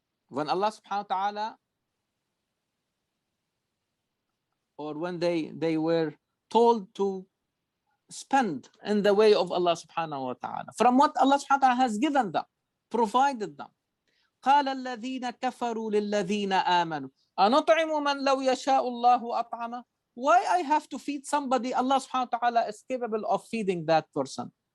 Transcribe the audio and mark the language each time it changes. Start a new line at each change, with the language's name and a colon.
English: When Allah subhanahu wa ta'ala, or when they were told to spend in the way of Allah subhanahu wa ta'ala, from what Allah subhanahu wa ta'ala has given them, provided them.
Arabic: قال الذين كفروا للذين آمنوا أنطعم من لو يشاء الله أطعمه.
English: Why I have to feed somebody Allah subhanahu wa ta'ala is capable of feeding that person?